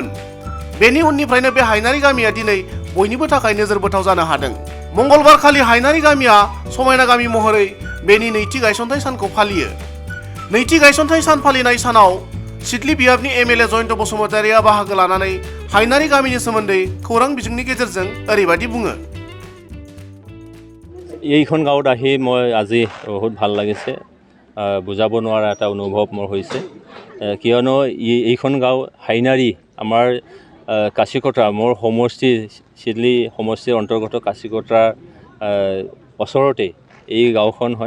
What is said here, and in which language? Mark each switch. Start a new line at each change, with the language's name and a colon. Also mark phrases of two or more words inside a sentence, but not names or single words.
Bodo: बेनि उननिफ्रायनो बे हायनारि गामिया दिनै बयनिबो थाखाय नोजोर बोथाव जानो हादों। मंगलबार खालि हायनारि गामिया समायना गामि महरै बेनि नैथि गायसनथाइ सानखौ फालियो। नैथि गायसनथाइ सान फालिनाय सानाव सिडली बिहाबनि एमएलए जयन्त बसुमतारिया बाहागो लानानै हायनारि गामिनि सोमोन्दै खौरां बिजोंनि गेजेरजों ओरैबायदि बुङो।
Assamese: এইখন গাঁৱত আহি মই আজি বহুত ভাল লাগিছে। বুজাব নোৱাৰা এটা অনুভৱ মোৰ হৈছে, কিয়নো এইখন গাঁও হাইনাৰী আমাৰ কাছিকত্ৰা মোৰ সমষ্টি চিডলী সমষ্টিৰ অন্তৰ্গত কাছিকত্ৰাৰ ওচৰতে এই গাঁওখন হয়।